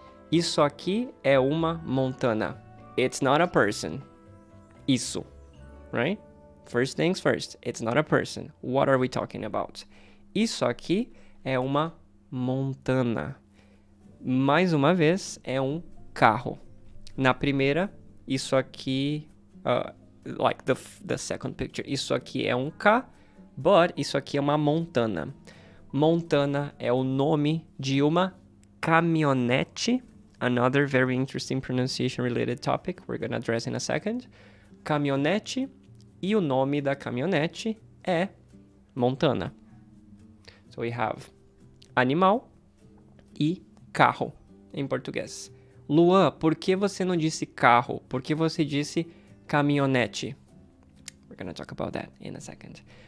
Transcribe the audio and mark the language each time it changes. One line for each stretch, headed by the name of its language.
Portuguese: Isso aqui é uma montana.
English: It's not a person.
Portuguese: Isso. Right?
English: first things first, it's not a person. What are we talking about?
Portuguese: Isso aqui é uma montana. Mais uma vez, é um carro. Na primeira, isso aqui,
English: like the second picture,
Portuguese: isso aqui é um K, but isso aqui é uma montana. Montana é o nome de uma caminhonete.
English: Another very interesting pronunciation related topic we're going to address in a second.
Portuguese: Caminhonete, e o nome da caminhonete é montana.
English: So we have
Portuguese: animal e carro em português. Luan, por que você não disse carro? Por que você disse caminhonete?
English: We're going to talk about that in a second.